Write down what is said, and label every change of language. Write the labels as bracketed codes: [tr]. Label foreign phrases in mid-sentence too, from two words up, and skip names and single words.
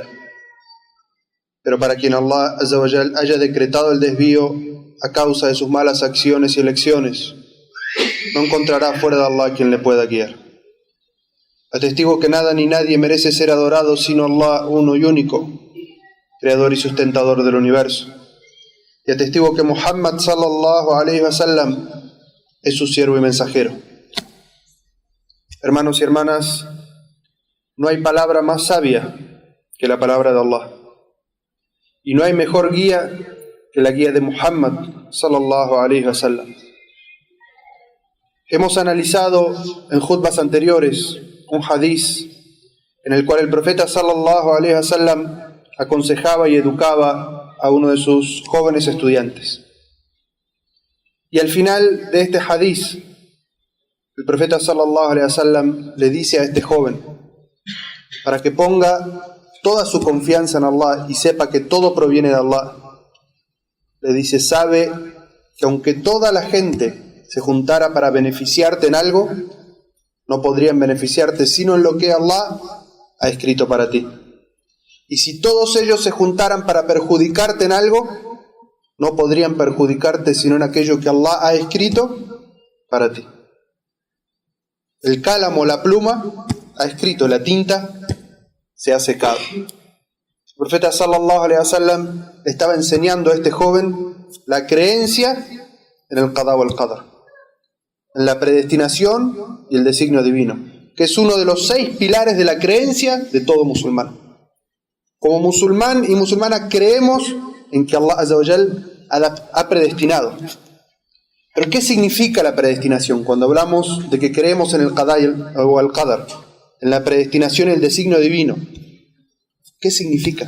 [es] Pero para quien Allah [ar] عز وجل [es] haya decretado el desvío a causa de sus malas acciones y elecciones, no encontrará fuera de Allah quien le pueda guiar. Atestigo que nada ni nadie merece ser adorado sino Allah uno y único, creador y sustentador del universo. Y atestigo que Muhammad [ar] صلى الله عليه وسلم [es] es su siervo y mensajero. Hermanos y hermanas, no hay palabra más sabia que la palabra de Allah. Y no hay mejor guía que la guía de Muhammad [ar] صلى الله عليه وسلم. [es] Hemos analizado en khutbas anteriores un hadiz en el cual el profeta [ar] صلى الله عليه وسلم [es] aconsejaba y educaba a uno de sus jóvenes estudiantes. Y al final de este hadiz, el profeta [ar] صلى الله عليه وسلم [es] le dice a este joven, para que ponga toda su confianza en Allah y sepa que todo proviene de Allah, le dice: sabe que aunque toda la gente se juntara para beneficiarte en algo, no podrían beneficiarte sino en lo que Allah ha escrito para ti. Y si todos ellos se juntaran para perjudicarte en algo, no podrían perjudicarte sino en aquello que Allah ha escrito para ti. El cálamo, la pluma, ha escrito, la tinta se ha secado. El profeta [ar] صلى الله عليه وسلم [es] le estaba enseñando a este joven la creencia en el [ar] القضاء والقدر, [es] en la predestinación y el designio divino, que es uno de los 6 pilares de la creencia de todo musulmán. Como musulmán y musulmana creemos en que Allah [ar] عز وجل [es] ha predestinado. ¿Pero qué significa la predestinación? Cuando hablamos de que creemos en el qada o el qadar, en la predestinación y el designio divino, ¿qué significa?